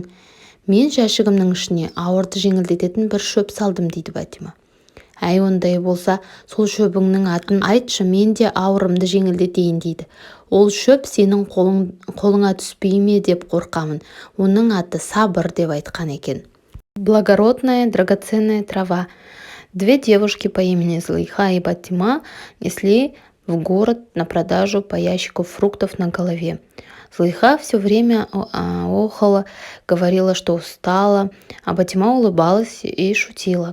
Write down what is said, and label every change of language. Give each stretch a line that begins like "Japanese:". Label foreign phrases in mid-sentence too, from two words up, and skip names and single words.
Kazakh: Мен жәшігімнің ішіне ауырды жеңілдететін бір шөп салдым, дейді Батима. Әй, ондай болса, сол шөбіңнің атын айтшы, мен де ауырымды жеңілдетейін, дейді. Ол шөп сенің қолыңа түспей ме деп қорқамын. Оның аты сабыр деп айтқан екен.
Russian: Благородная, драгоценная трава. Две девушки по имени Зылиха и Батима несли в город на продажу по ящику фруктов на голове. Зылиха все время охала, говорила, что устала, а Батима улыбалась и шутила.